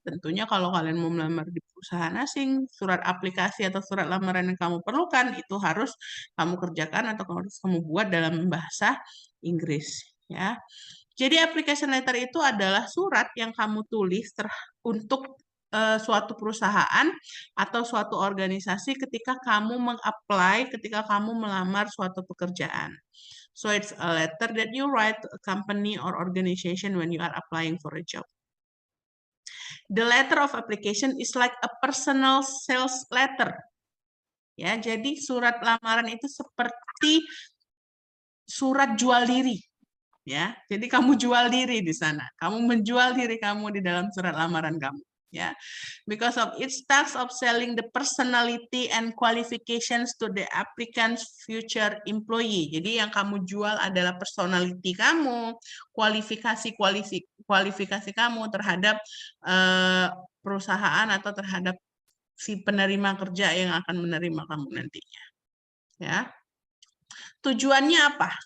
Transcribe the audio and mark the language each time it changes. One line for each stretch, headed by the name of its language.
Indonesian: Tentunya kalau kalian mau melamar di perusahaan asing, surat aplikasi atau surat lamaran yang kamu perlukan itu harus kamu kerjakan atau harus kamu buat dalam bahasa Inggris. Ya. Jadi application letter itu adalah surat yang kamu tulis untuk suatu perusahaan atau suatu organisasi ketika kamu ketika kamu melamar suatu pekerjaan.
English: So it's a letter that you write to a company or organization when you are applying for a job. The letter of application is like a personal sales letter.
Indonesian: Ya, jadi surat lamaran itu seperti surat jual diri. Ya, jadi kamu jual diri di sana. Kamu menjual diri kamu di dalam surat lamaran kamu.
English: Ya, because of it starts of selling the personality and qualifications to the applicant's future employee.
Indonesian: Jadi yang kamu jual adalah personality kamu, kualifikasi kamu terhadap perusahaan atau terhadap si penerima kerja yang akan menerima kamu nantinya. Ya. Tujuannya apa?